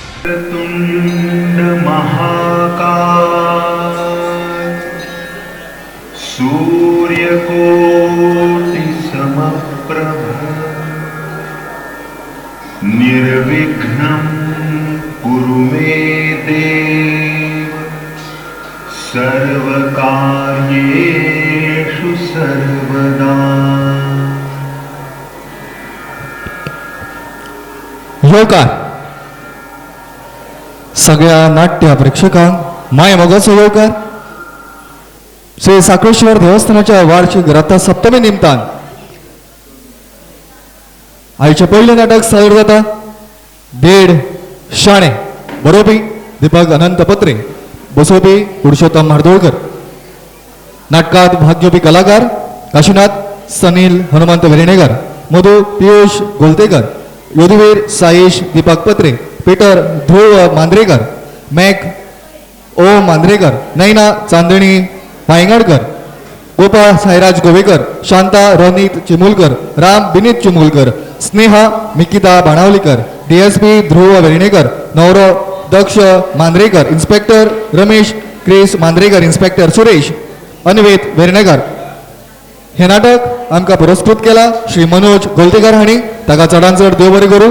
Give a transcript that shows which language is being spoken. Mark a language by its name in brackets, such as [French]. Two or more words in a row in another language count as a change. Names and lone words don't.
[Sanskrit] वक्रतुंड महाकाय सूर्यकोटि समप्रभ निर्विघ्नं कुरु मे देव सर्वकार्येषु सर्वदा। [Konkani] योकार सगळ्या नाट्य प्रेक्षकांक माय मोगाचो योकार श्री साखळेश्वर देवस्थानाच्या वार्षिक रथसप्तमी निमतान आयचे पहिले नाटक सादर जाता देड शाणे बरोवपी दीपक अनंत पत्रे बसोवपी पुरुषोत्तम म्हार्दोळकर नाटकात भाग घेवपी कलाकार काशीनाथ सनील हनुमंत वेर्णेकर मधु पियुष गोलतेकर योधवीर साईश दीपक पत्रे पीटर ध्रुव मांद्रेकर मॅक ओ मांद्रेकर नैना चांदणी वांयगडकर गोपाळ साईराज गोवेकर शांता रोनित चिमुलकर राम विनीत चिमुलकर स्नेहा मिकिता बाणावलीकर डीएसपी ध्रुव वेर्णेकर नवरो दक्ष मांद्रेकर इन्स्पेक्टर रमेश क्रिस मांद्रेकर इन्स्पेक्टर सुरेश अन्वेत वेर्णेकर हे नाटक आमकां पुरस्कृत केला श्री मनोज गोलतेकर हांणी ताका चडांत चड देव बरें करूं।